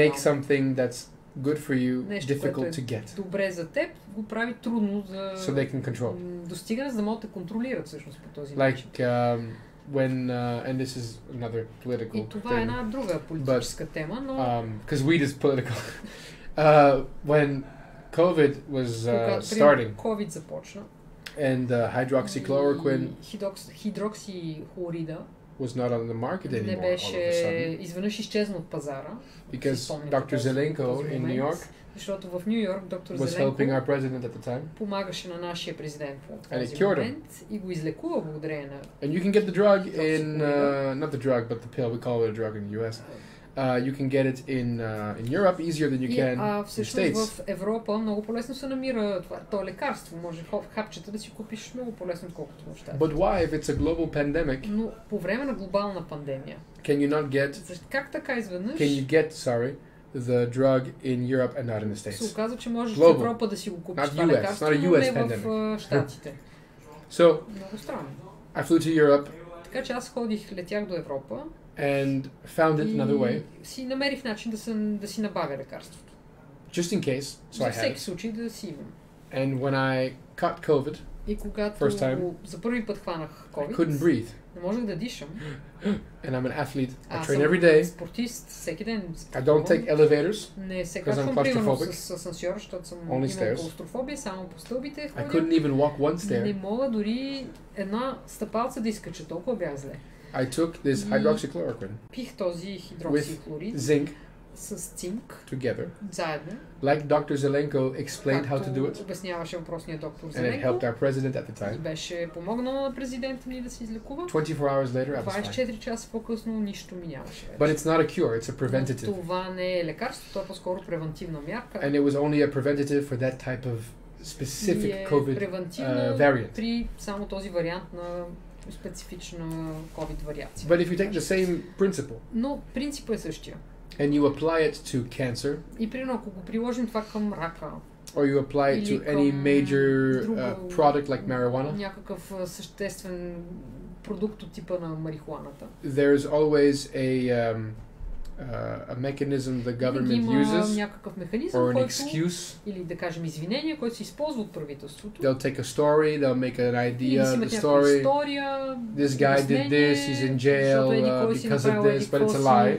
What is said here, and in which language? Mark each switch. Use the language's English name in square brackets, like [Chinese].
[English] Make something that's good for you difficult to get. [Bulgarian] Добре за теб, го прави трудно за [English] so they can control. [Bulgarian] Достигане, за да могат да контролират всъщност по този начин. [English] When and this is another political thing. [Bulgarian] И това е една друга политическа тема, но [English] because weed is political. When COVID was starting. [Bulgarian] COVID започна. [English] And hydroxychloroquine. [Bulgarian] Хидроксихлорида [English] was not on the market anymore. [Bulgarian] Не беше изведнъж изчезна от пазара. [English] Because Dr. Zelenko in New York [Bulgarian] защото в Ню Йорк доктор [English] was helping our president at the time. [Bulgarian] Помагаше на нашия президент в този момент и го излекува благодарение на. [English] And you can get the drug in not the drug but the pill, we call it a drug in the US. You can get it in Europe easier than you can in the States. [Bulgarian] В Европа много по-лесно се намира това лекарство. Може хапчета да си купиш много по-лесно, отколкото в Щатите. [English] But why if it's a global pandemic? [Bulgarian] Но по време на глобална пандемия. [English] Can you not get? [Bulgarian] Как така изведнъж? [English] Can you get, the drug in Europe and not in the States? [Bulgarian] Се оказа, че можеш в Европа да си го купиш това лекарство, но не в Щатите. [English] So, [Bulgarian] много странно. [English] I flew to Europe. [Bulgarian] Така че аз летях до Европа. [English] And found it another way. [Bulgarian] Си намерих начин да си набавя лекарството. [English] Just in case, so I had. [Bulgarian] За всеки случай да си имам. [English] And when I caught COVID, [Bulgarian] и когато за първи път хванах COVID, [English] I couldn't breathe. [Bulgarian] Не можех да дишам. [English] And I'm an athlete. I train every day. [Bulgarian] Спортист, всеки ден. [English] I don't take elevators. [Bulgarian] Не се качвам примерно с асансьор, защото съм имал клаустрофобия, само по стълбите ходя. [English] I couldn't even walk one stair. [Bulgarian] Не мога дори една стъпалца да изкача, толкова бях зле. [English] I took this hydroxychloroquine. [Bulgarian] Пих този хидроксихлорид. [English] With zinc. [Bulgarian] С цинк. [English] Together. [Bulgarian] Заедно. [English] Like Dr. Zelenko explained how to do it. [Bulgarian] Обясняваше въпросният доктор [English] Zelenko. And it helped our president at the time. [Bulgarian] И беше помогнал на президента ни да се излекува. [English] 24 hours later, I was fine. [Bulgarian] 24 часа по-късно нищо ми нямаше. [English] But it's not a cure, it's a preventative. [Bulgarian] Това не е лекарство, това е по-скоро превентивна мярка. [English] And it was only a preventative for that type of specific COVID variant. [Bulgarian] При само този вариант на специфична COVID вариация. [English] But if you take the same principle. [Bulgarian] Но принципът е същия. [English] And you apply it to cancer. [Bulgarian] И примерно ако го приложим това към рака. [English] Or you apply it to any major product like marijuana. [Bulgarian] Някакъв съществен продукт от типа на марихуаната. [English] There's always a mechanism the government uses or an excuse. [Bulgarian] Или да кажем извинение, което се използва от правителството. [English] They'll take a story, they'll make an idea of the story. This guy did this, he's in jail because of this, but it's a lie.